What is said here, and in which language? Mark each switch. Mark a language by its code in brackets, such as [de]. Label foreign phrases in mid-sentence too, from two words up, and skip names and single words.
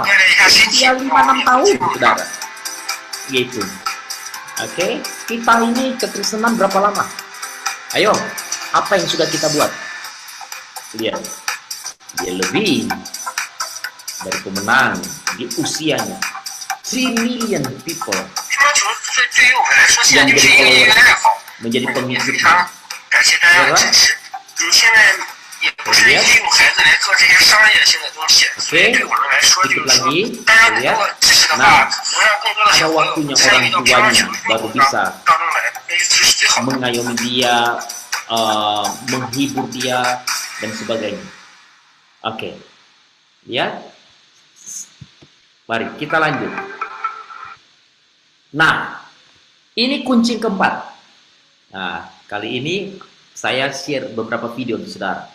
[id] Usia 5-6 tahun, saudara. Gitu. Oke. Kita ini kekristenan berapa lama? Ayo, apa yang sudah kita buat? Lihat. Dia lebih dari pemenang di usianya. [en] 3 million people [zh] 乒乓球对于我们来说，现在 [id] yang [zh] 就是一 [id] menjadi [zh] 个音乐 [id] follower, [zh] 爱好。 [id] menjadi [zh] 非 [id] pengikutnya. [zh] 常感谢大家的支持。你现在也不是利用孩子来做这些商业性的东西，所以对我们来说就是说，大家如果支持的话，能让更多的 [id] Ada [zh] 小朋友 [id] waktunya [zh] 参 [id] orang [zh] 与到乒乓球 [id] tuanya [zh] 运 [id] baru [zh] 动 [id] bisa [zh] 当中来，那这是最好的。 [id] mengayomi dia, menghibur dia, dan sebagainya. Oke, ya. Mari kita lanjut. Nah, ini kunci keempat. Nah, kali ini saya share beberapa video untuk saudara.